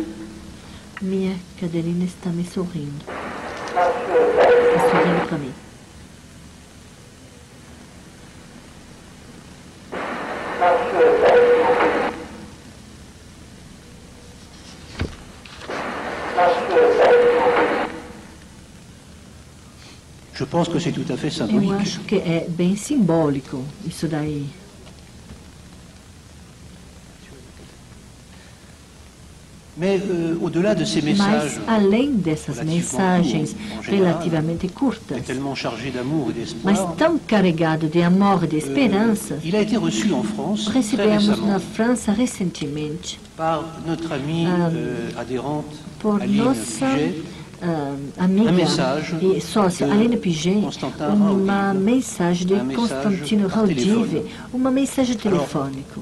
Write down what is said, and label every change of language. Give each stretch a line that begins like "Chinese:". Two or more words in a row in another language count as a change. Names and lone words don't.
Portuguese: Minha cadelinha está me sorrindo. Está sorrindo para mim.
French: Je pense que c'est tout à fait symbolique.
Portuguese: Eu acho que é bem simbólico isso daí. Mas além dessas mensagens relativamente curtas, mas tão carregado de amor e de esperança, recebemos na França recentemente por nossa amiga e sócia Aline Piget uma mensagem de Constantino Raudive, uma mensagem telefônica.